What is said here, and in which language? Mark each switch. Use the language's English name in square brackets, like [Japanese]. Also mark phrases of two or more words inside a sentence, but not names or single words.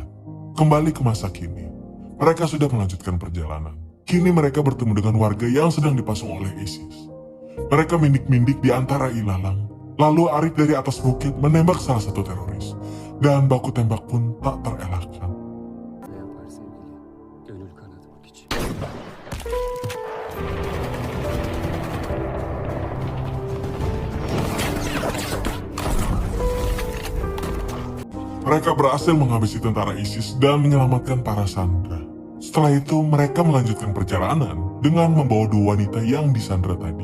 [Indonesian] Kembali ke masa kini, mereka sudah melanjutkan perjalanan. Kini mereka bertemu dengan warga yang sedang dipasung oleh ISIS. Mereka mindik-mindik di antara ilalang, lalu Arif dari atas bukit menembak salah satu teroris. Dan baku tembak pun tak terelakkan. [Turkish] Ne yapar sevgili? Gönül kanatmak için. [Indonesian] Mereka berhasil menghabisi tentara ISIS dan menyelamatkan para sandera. Setelah itu, mereka melanjutkan perjalanan dengan membawa dua wanita yang disandera tadi.